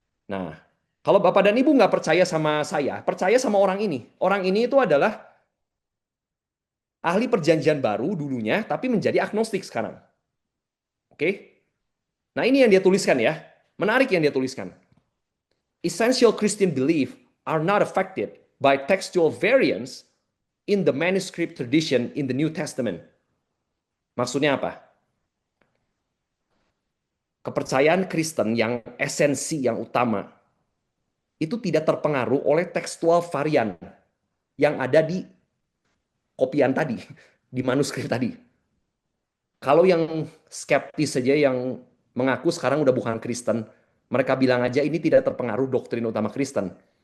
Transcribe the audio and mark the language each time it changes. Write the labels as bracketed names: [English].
[Indonesian] Nah, kalau Bapak dan Ibu nggak percaya sama saya, percaya sama orang ini. Orang ini itu adalah ahli perjanjian baru dulunya, tapi menjadi agnostik sekarang. Oke? Nah ini yang dia tuliskan ya. Menarik yang dia tuliskan. [English] Essential Christian belief are not affected by textual variants in the manuscript tradition in the New Testament. [Indonesian] Maksudnya apa? Kepercayaan Kristen yang esensi yang utama itu tidak terpengaruh oleh tekstual varian yang ada di kopian tadi, di manuskrip tadi. Kalau yang skeptis saja yang mengaku sekarang udah bukan Kristen, mereka bilang aja ini tidak terpengaruh doktrin utama Kristen.